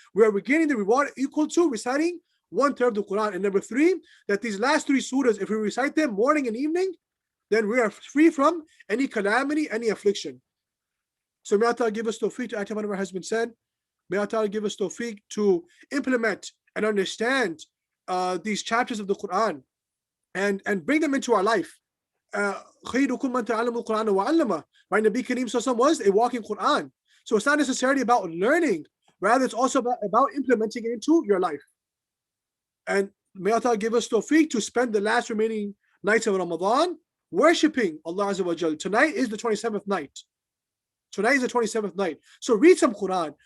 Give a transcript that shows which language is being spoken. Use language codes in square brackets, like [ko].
[en] We are getting the reward equal to reciting 1/3 of the Quran. And number three, that these last three surahs, if we recite them morning and evening, then we are free from any calamity, any affliction. So may Allah give us tawfiq to act upon what has been said. May Allah give us tawfiq to implement and understand these chapters of the Quran and bring them into our life. [ar] خيركم من تعلم القرآن وعلمه. [en] Right? Nabi Kareem sallallahu was a walking Quran. So it's not necessarily about learning, rather it's also about implementing it into your life. And may Allah give us tawfiq to spend the last remaining nights of Ramadan worshipping Allah Azza wa Jal. Tonight is the 27th night. Tonight is the 27th night. So read some Quran.